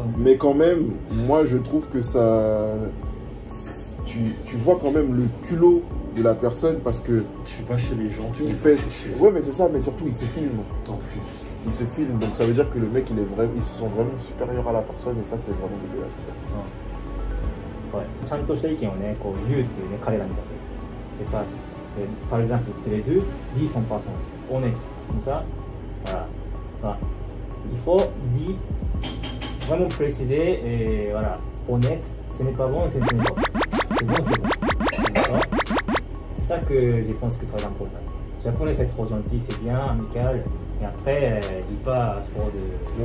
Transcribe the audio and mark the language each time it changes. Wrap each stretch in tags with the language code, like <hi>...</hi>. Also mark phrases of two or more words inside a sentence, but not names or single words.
<fr>Mais quand même, moi je trouve que ça... Tu vois quand même le culot de la personne parce que... Tu vas chez les gens, il fait... Ouais mais c'est ça, mais surtout il se filme. En plus. Il se filme, donc ça veut dire que le mec il se sent vraiment supérieur à la personne et ça c'est vraiment dégueulasse. Ouais.</fr> <ja>ちゃんとした意見をね、こう言うっていうね、彼らみたいな。</ja> <fr>Par exemple, c'est les deux, disent son passant, honnête, comme ça, voilà. Voilà. Il faut dire, vraiment préciser, et voilà, honnête, ce n'est pas bon, ce n'est pas bon. C'est bon, c'est bon. D'accord. C'est ça que je pense que c'est très important. Le japonais c'est trop gentil, c'est bien, amical, et après, il dit pas trop de...</fr>